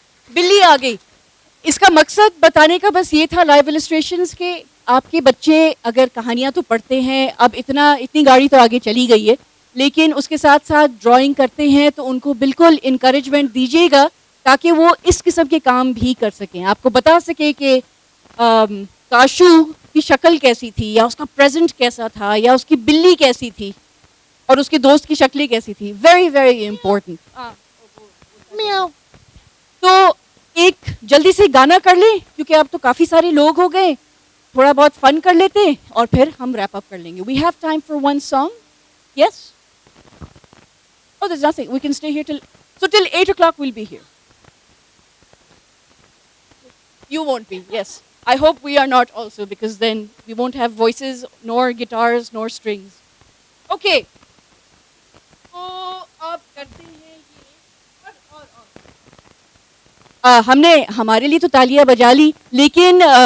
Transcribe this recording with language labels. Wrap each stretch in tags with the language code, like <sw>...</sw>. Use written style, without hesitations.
<hi>बिल्ली आ गई। इसका मकसद बताने का बस ये था लाइव इलस्ट्रेशंस के, आपके बच्चे अगर कहानियाँ तो पढ़ते हैं, अब इतनी गाड़ी तो आगे चली गई है, लेकिन उसके साथ साथ ड्राइंग करते हैं, तो उनको बिल्कुल इनकरेजमेंट दीजिएगा ताकि वो इस किस्म के काम भी कर सकें, आपको बता सके कि काशू की शक्ल कैसी थी, या उसका प्रेजेंट कैसा था, या उसकी बिल्ली कैसी थी, और उसके दोस्त की शक्लें कैसी थी।</hi> <en>Very very important.</en> <hi>तो एक जल्दी से गाना कर लें, क्योंकि अब तो काफ़ी सारे लोग हो गए, थोड़ा बहुत फन कर लेते हैं और फिर हम रैप अप कर लेंगे।</hi> <en>We have time for one song, yes? Oh, there's nothing. We can stay here till 8 o'clock we'll be here. You won't be, yes. I hope we are not also, because then we won't have voices, nor guitars, nor strings. Okay.</en> <hi>तो अब करते हैं ये और। हमने हमारे लिए तो तालियां बजा ली, लेकिन</hi>